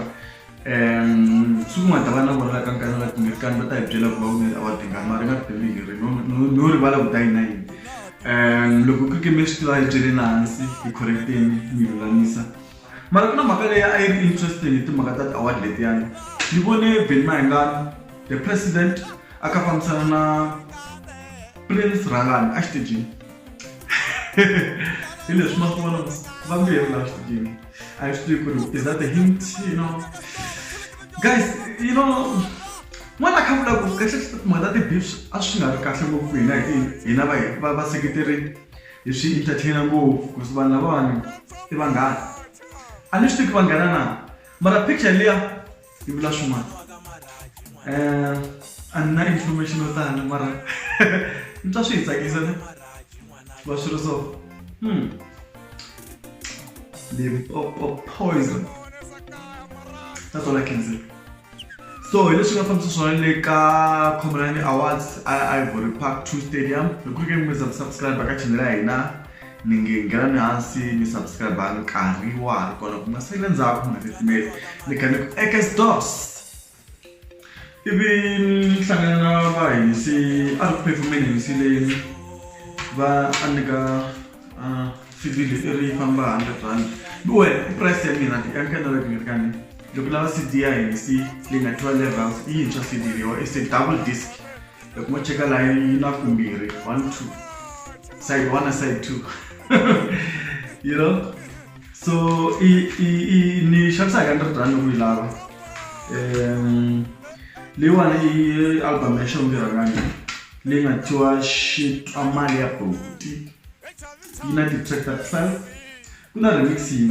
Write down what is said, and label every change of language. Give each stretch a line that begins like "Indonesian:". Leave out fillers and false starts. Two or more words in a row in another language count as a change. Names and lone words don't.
Tsonga: suku nga ta va na vona la ka nkanelo wa Gingirikani va ta hi byela ku va wine award tingani mara nga timbirhi no rivala ku ta yi na yini loko ku ke mi swi tiva hi byele na hansi hi correcteni mi lulamisa mara ku na mhaka leyi a yi ri interesting hi timhaka ta ti-award letiyani ni vone Benny Mayengani
English: the president
Tsonga: a ka fambisana na Prince Rangani a xitejini hi leswi ma swi vona va mbuyeri laha xitejini a hi swi tivi ku ri
English: is that a hint you know guys you know
Tsonga: n'wana kha vula ku kahle timhaka ta ti-beefs a swi nga ri kahle ngopfu hina va seketeri hi swi entertainer ngopfu ku vanhu lavawani i vanghana a ni swi tivi ku vanghana na mara picture liya yi vula swin'wana a ni na information yo tala mara ni twa swi hi tsakisa ne va swi ri so Limpopo
English: poison that's all I can say.
Tsonga: So leswi nga fambisa swona le ka Khomanani Awards Ivory Park 2 Stadium loko ke mi subscribe ka channel ya hina ni nghena ni hansi ni subscribe nkarhi wa ri kona ku nga sele ndzhaku na titimeli ni ka ni X-Dos ivi hlangana na va hisi a ri performance leyi va anika CD ri famba R100 well price ya mina ya nkanelo Gingirikani loko lava CD ya hisi leyi nga 12 levels yi yintshwa CD leyiwa
English: is a double disc
Tsonga: loko mo cheka laha yi na kumbirhi 1 2 side 1 na side 2
English: you know
Tsonga: so ni xavisa hi R100 loko yi lava leyiwani i album ya Shongi Rangani leyi nga tiwa xitwa mali ya boti yi na ti-track ta 12 ku na remix yin'we